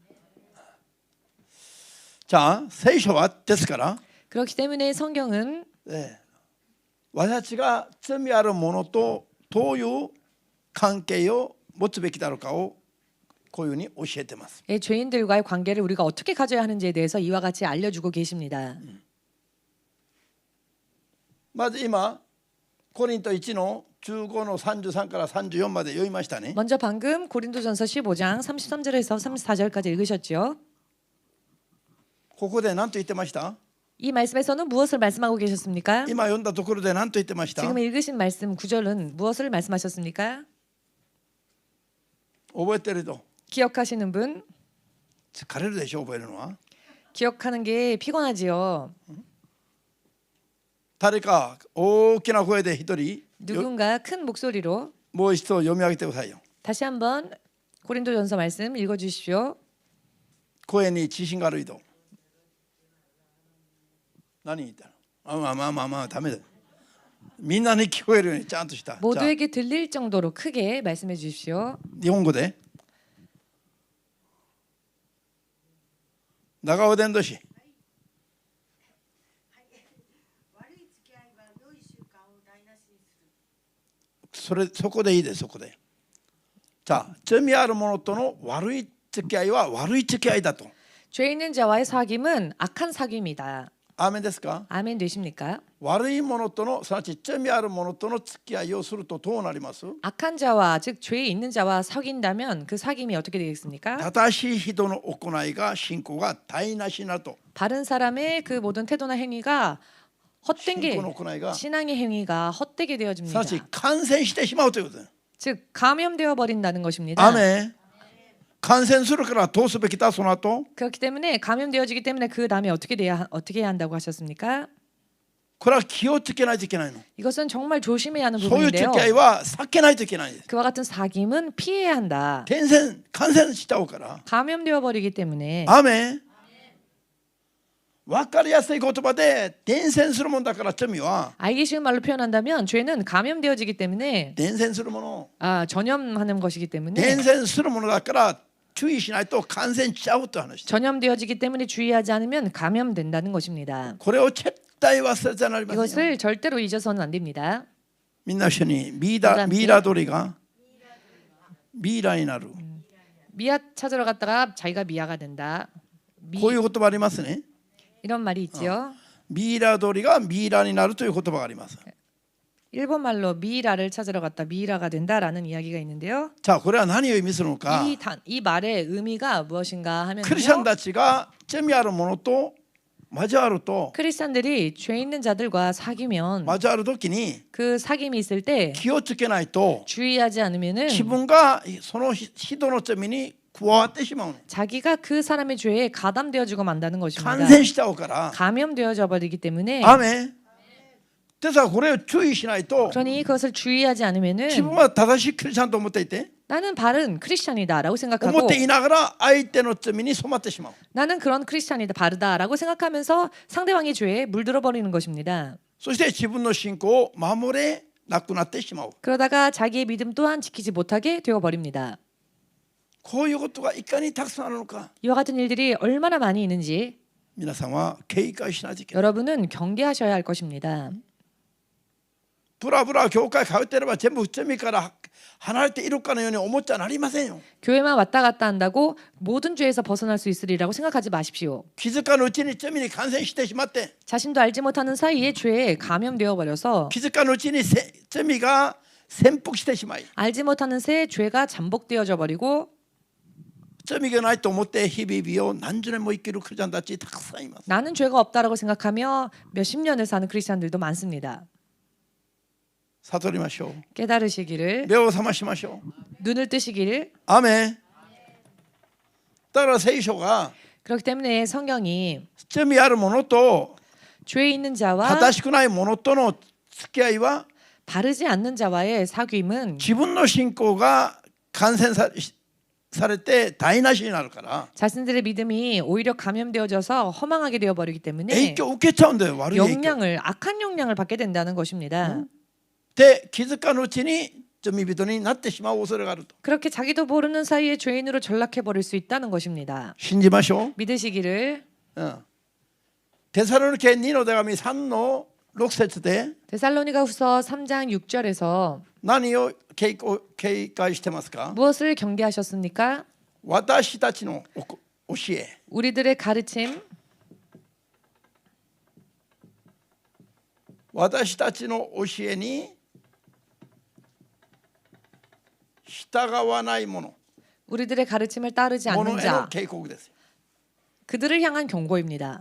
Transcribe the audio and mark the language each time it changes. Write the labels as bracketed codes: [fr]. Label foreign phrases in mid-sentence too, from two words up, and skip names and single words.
[ja] じゃあ聖書はですから、 [ko] 그렇기 때문에 성경은 [ja] 私たちが罪あるものとどういう関係を持つべきだろうかをこういうふうに教えてます。 [ko] 죄인들과의 관계를 우리가 어떻게 가져야 하는지에 대해서 이와 같이 알려주고 계십니다. [ja] まず今コリント1の15の33から34まで読みましたね。 [ko] 먼저 방금 고린도전서 15장 33절에서 34절까지 읽으셨죠? [ja] ここで何と言ってました？ [ko] 이 말씀에서는 무엇을 말씀하고 계셨습니까? [ja] 今読んだところで何と言ってました？ [ko] 지금 읽으신 말씀 9절은 무엇을 말씀하셨습니까? [ja] 覚えてると [ko] 기억하시는 분? [ja] 疲れるでしょ、覚えるのは。 [ko] 기억하는 게 피곤하지요. [ja] 誰か大きな声で一人 [ko] 누군가 큰 목소리로 [ja] もう一度読み上げてくださいよ。 [ko] 다시 한번 고린도전서 말씀 읽어주십시오. [ja] 声に自信が悪いと。何言ったの？まあダメだ。みんなに聞こえるようにちゃんとした。 [ko] 모두에게 들릴 정도로 크게 말씀해 주십시오. [ja] 日本語で長尾伝道師。そこでいいです。そこで。じゃあ罪ある者との悪い付き合いは悪い付き合いだと。 [ko] 죄 있는 자와의 사귐은 악한 사귐이다. [ja] アーメンですか？ [ko] 아멘 되십니까? [ja] 悪い者とのすなわち罪ある者との付き合いをするとどうなります？ [ko] 악한 자와 즉 죄 있는 자와 사귄다면 그 사귐이 어떻게 되겠습니까? [ja] 正しい人の行いが信仰が台無しになると。 [ko] 바른 사람의 그 모든 태도나 행위가 헛된 게 [ja] 信仰の行いが [ko] 신앙의 행위가 헛되게 [ja] す [ko] 되어집니다. [ja] なわち感染してしまうということです。 [ko] 즉 감염되어 버린다는 것입니다. [ja] アーメン。感染するからどうすべきだその後 [ko] 그렇기 때문에 감염되어지기 때문에 그 다음에 어떻게 해야 한다고 하셨습니까? [ja] これは気をつけないといけないの [ko] 이것은 정말 조심해야 하는 [ja] そういう [ko] 부분인데요. [ja] 付き合いは避けないといけないんです [ko] 그와 같은 사귐은 피해야 한다. [ja] 感染しちゃうから [ko] 감염되어 버리기 때문에 [ja] アーメン分かりやすい言葉で伝染するもんだから罪は [ko] 알기 쉬운 말로 표현한다면 죄는 감염되어지기 때문에 [ja] 伝染するもの [ko] 전염하는 것이기 때문에 [ja] 伝染するものだから注意しないと感染しちゃうという話 [ko] 전염되어지기 때문에 주의하지 않으면 감염된다는 것입니다. [ja] これを絶対忘れてはなりませんよ [ko] 이것을 절대로 잊어서는 안 됩니다. [ja] みんな一緒にミイラ鳥がミイラになる [ko] 미아 찾으러 갔다가 자기가 미아가 된다. [ja] こういう言葉ありますね [ko] 이런 말이 있지요. [ja] ミイラ鳥がミイラになるという言葉があります [ko] 일본 말로 미이라를 찾으러 갔다 미이라가 된다라는 이야기가 있는데요. [ja] じゃあこれは何を意味するのか [ko] 이 말의 의미가 무엇인가 [ja] クリスチャン [ko] 하면요. [ja] たちが罪あるものと交わると [ko] 크리스찬들이 죄 있는 자들과 사귀면 [ja] 交わる時に [ko] 그 사귐이 있을 때 [ja] 気をつけないと [ko] 주의하지 않으면은 [ja] 自分がその人の罪に加わってしまう [ko] 자기가 그 사람의 죄에 가담되어지고 만다는 [ja] 感 [ko] 것입니다. [ja] 染しちゃうから [ko] 감염되어져 버리기 때문에 [ja] アーメンですからこれを注意しないと [ko] 그러니 그것을 주의하지 [ja] 自分 [ko] 않으면은 [ja] は正しいクリスチャンと思っていて [ko] 나는 바른 크리스찬이다라고 [ja] 思 [ko] 생각하고 [ja] っていながら相手の罪に染まってしまう [ko] 나는 그런 크리스찬이다 바르다라고 생각하면서 상대방의 죄에 물들어 버리는 것입니다. [ja] そして自分の信仰を守れなくなってしまう [ko] 그러다가 자기의 믿음 또한 지키지 못하게 되어 버립니다. [ja] こういうことがいかにたくさんあるのか [ko] 이와 같은 일들이 얼마나 많이 있는지 [ja] 皆さんは警戒しないといけない [ko] 여러분은 경계하셔야 할 것입니다. [ja] ブラブラ教会通っていれば全部罪から離れているかのように思っちゃなりませんよ [ko] 교회만 왔다 갔다 한다고 모든 죄에서 벗어날 수 있으리라고 생각하지 마십시오. [ja] 気づかぬうちに罪に感染してしまって [ko] 자신도 알지 못하는 사이에 죄에 감염되어 버려서 [ja] 気づかぬうちに罪が潜伏してしまい [ko] 알지 못하는 새에 죄가 잠복되어져 버리고 [ja] 罪がないと思って日々を何十年も生きるクリスチャンたちたくさんいます [ko] 나는 죄가 없다라고 생각하며 몇십 년을 사는 크리스찬들도 많습니다. [ja] 悟りましょう [ko] 깨달으시기를 [ja] 目を覚ましましょう [ko] 눈을 뜨시기를 [ja] アーメンだから聖書が [ko] 그렇기 때문에 성경이 [ja] 罪あるものと [ko] 죄 있는 자와 [ja] 正しくないものとの付き合いは [ko] 바르지 않는 자와의 사귐은 [ja] 自分の信仰が感染されて台無しになるから [ko] 자신들의 믿음이 오히려 감염되어져서 허망하게 되어 버리기 [ja] 影 [ko] 때문에 [ja] 響を受けちゃうんだよ悪い影響 [ko] 악한 영향을 받게 된다는 것입니다. [ja] で気づかぬうちに罪人になってしまう恐れがあると [ko] 그렇게 자기도 모르는 사이에 죄인으로 전락해 버릴 수 있다는 것입니다. [ja] 信じましょ [ko] 믿으시기를 [ja] う、テサロニケ2の手紙3の6節で [ko] 데살로니가후서 3장 6절에서 [ja] 何を警戒してますか [ko] 무엇을 경계하셨습니까? [ja] 私たちの教え [ko] 우리들의 가르침 [ja] 私たちの教えに従わない者 [ko] 우리들의 가르침을 따르지 [ja] もの [ko] 않는 [ja] への [ko] 자 [ja] 警告ですよ [ko] 그들을 향한 경고입니다.